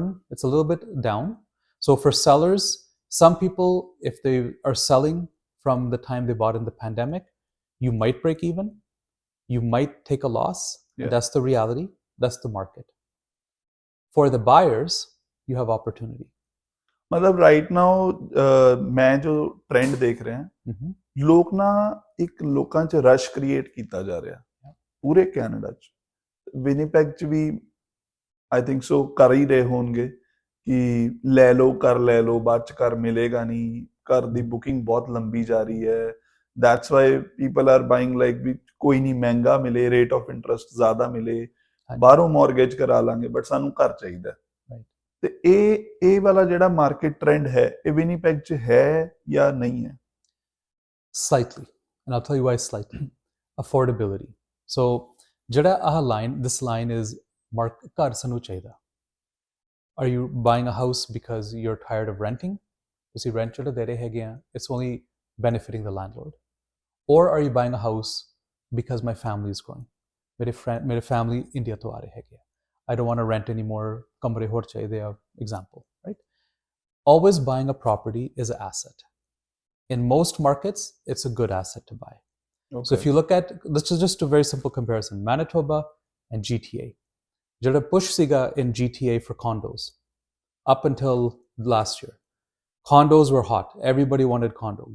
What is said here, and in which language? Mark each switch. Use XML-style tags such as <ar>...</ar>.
<en>It's a little bit down. So for sellers, some people, if they are selling from the time they bought in the pandemic, you might break even, you might take a loss. That's the reality. That's the market. For the buyers, you have opportunity.</en> <hi>मतलब</hi> <en>right now</en> <hi>मैं जो trend देख रहे हैं, लोग ना एक</hi> <pa>लोकां च रश क्रिएट कीता जा रहा</pa> <hi>पूरे कैनेडा च, विनीपेग च भी</hi> <en>I think so</en> <hi>कर ही रहे होंगे कि ले लो, बाद च घर मिलेगा नहीं, घर दी बुकिंग बहुत लंबी जा रही है,</hi> <en>that's why people are buying like</en> <pa>ਵੀ ਕੋਈ ਨਹੀਂ ਮਹਿੰਗਾ ਮਿਲੇ, ਰੇਟ ਆਫ ਇੰਟਰਸਟ ਜ਼ਿਆਦਾ ਮਿਲੇ, ਬਾਹਰੋਂ ਮੌਰਗੇਜ ਕਰਾ ਲਾਂਗੇ, ਬਟ ਸਾਨੂੰ ਘਰ ਚਾਹੀਦਾ। ਤੇ ਇਹ ਵਾਲਾ ਜਿਹੜਾ ਮਾਰਕੀਟ ਟ੍ਰੈਂਡ ਹੈ, ਇਹ ਵਿਨੀਪੈਗ 'ਚ ਹੈ ਜਾਂ ਨਹੀਂ ਹੈ?</pa> <en>Slightly, and I'll tell you why slightly. Affordability. So</en> <pa>ਜਿਹੜਾ ਆਹ</pa> <en>line, this line is</en> <pa>ਘਰ ਸਾਨੂੰ ਚਾਹੀਦਾ।</pa> <en>Are you buying a house because you're tired of renting?</en> <pa>ਤੁਸੀਂ rent ਜਿਹੜਾ ਦੇ ਰਹੇ ਹੈਗੇ ਆ,</pa> <en>it's only benefiting the landlord. Or are you buying a house because my family is growing?</en> <pa>ਮੇਰੇ family India ਤੋਂ ਆ ਰਹੇ ਹੈਗੇ ਆ।</pa> <en>I don't want to rent anymore,</en> <pa>ਕਮਰੇ ਹੋਰ ਚਾਹੀਦੇ ਆ,</pa> <en>example, right? Always buying a property is an asset. In most markets, it's a good asset to buy. Okay. So if you look at, let's just do a very simple comparison, Manitoba and GTA.</en> <pa>ਜਿਹੜਾ push ਸੀਗਾ</pa> <en>in GTA for condos up until last year. Condos were hot. Everybody wanted condo.</en>